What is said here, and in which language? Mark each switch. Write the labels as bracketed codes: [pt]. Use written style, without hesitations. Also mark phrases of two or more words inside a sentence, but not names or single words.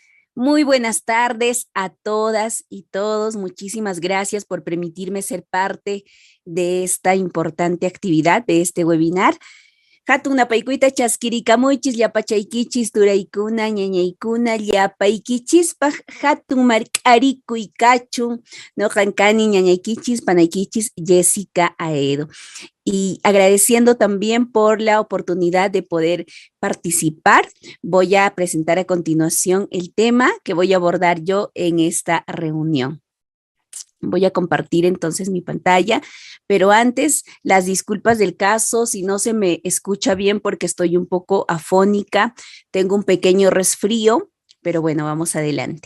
[es] Muy buenas tardes a todas y todos. Muchísimas gracias por permitirme ser parte de esta importante actividad, de este webinar. [qu] Hatun paikuita chaskirikamuchis llapachaykichis turaykuna ñañaykuna llapaykichispaj hatun mark'arikuy kachun noqan kani ñañaykichis panaykichis Jessica Aedo. [es] Y agradeciendo también por la oportunidad de poder participar, voy a presentar a continuación el tema que voy a abordar yo en esta reunión. Voy a compartir entonces mi pantalla, pero antes las disculpas del caso si no se me escucha bien porque estoy un poco afónica, tengo un pequeño resfrío, pero bueno, vamos adelante.